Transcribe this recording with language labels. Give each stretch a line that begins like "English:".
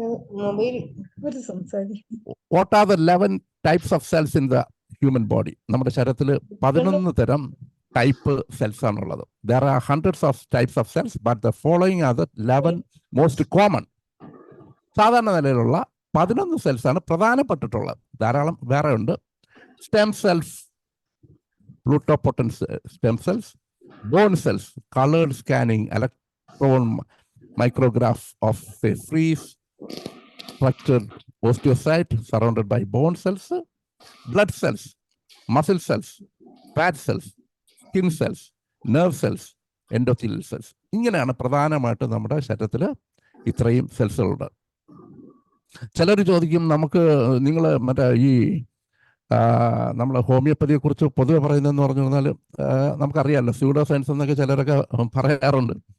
English: What are the 11 types of cells in the human body?
Malayalam: നമ്മുടെ ശരീരത്തിൽ 11 തരം type cells ആണുള്ളത്.
English: There are hundreds of types of cells, but the following are the 11 most common.
Malayalam: സാധാരണ നിലയിലുള്ള 11 cells ആണ് പ്രധാനപ്പെട്ടിട്ടുള്ളത്. ധാരാളം വേറെ ഉണ്ട്.
English: Stem cells, pluripotent stem cells, bone cells, coloured scanning, electron micrograph of a freeze structured osteocyte surrounded by bone cells, blood cells, muscle cells, fat cells, skin cells, nerve cells, endothelial cells.
Malayalam: ഇങ്ങനെയാണ് പ്രധാനമായിട്ട് നമ്മുടെ ശരീരത്തിൽ ഇത്രയും സെൽസുകളുണ്ട്. ചിലർ ചോദിക്കും, നിങ്ങൾ മറ്റേ ഈ നമ്മൾ ഹോമിയോപ്പതിയെ കുറിച്ച് പൊതുവെ പറയുന്നതെന്ന് പറഞ്ഞു കഴിഞ്ഞാൽ നമുക്കറിയാമല്ലോ, സ്യൂഡോ സയൻസ് എന്നൊക്കെ ചിലരൊക്കെ പറയാറുണ്ട്.